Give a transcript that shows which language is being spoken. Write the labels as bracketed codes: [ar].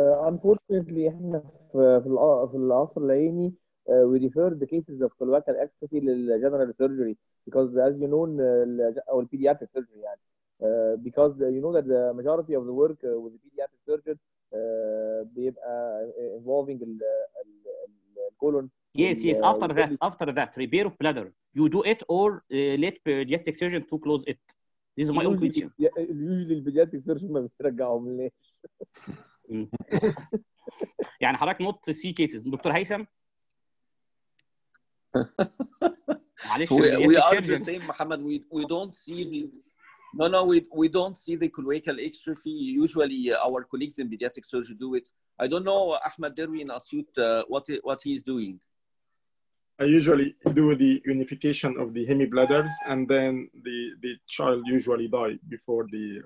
[en] Unfortunately [ar] احنا في العصر العيني [en] we refer the cases of colorectal exstrophy للجنرال surgery because as you know or pediatric surgery يعني because you know that the majority of the work with the pediatric surgeon بيبقى involving الcolon. Yes. After that, repair of bladder. You do it or let pediatric surgeon to close it. This is my own question. [ar] Usually البيدياتريك surgeon ما بيرجعهم ليش. يعني حضرتك نوت سي كيسز دكتور هيثم. معلش [en] we are the same محمد. we don't see the we don't see the colorectal exstrophy. Usually our colleagues in pediatric surgery do it. I don't know Ahmed Derwi in Asyut what he's doing. I usually do the unification of the hemibladders, and then the child usually die before the